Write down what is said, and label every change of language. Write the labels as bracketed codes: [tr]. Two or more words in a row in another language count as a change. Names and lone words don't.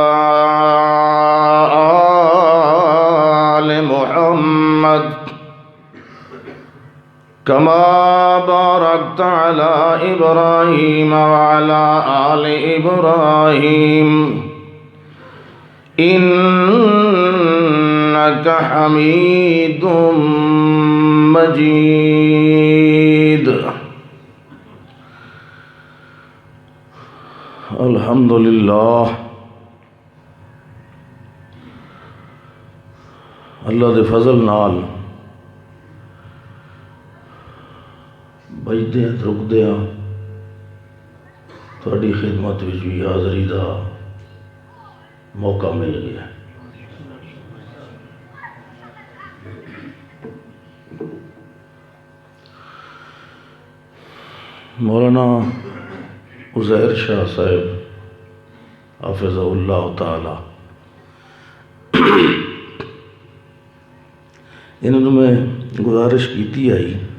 [ar] آل محمد كما باركت على إبراهيم وعلى آل إبراهيم إنك حميد مجيد الحمد للہ [pa] اللہ دے فضل نال بجدے رکدے تھوڑی خدمت وچ بھی حاضری دا موقع مل گیا مولانا عزیر شاہ صاحب [ar] حافظہ اللہ تعالی [pa] انہوں نے میں گزارش کیتی آئی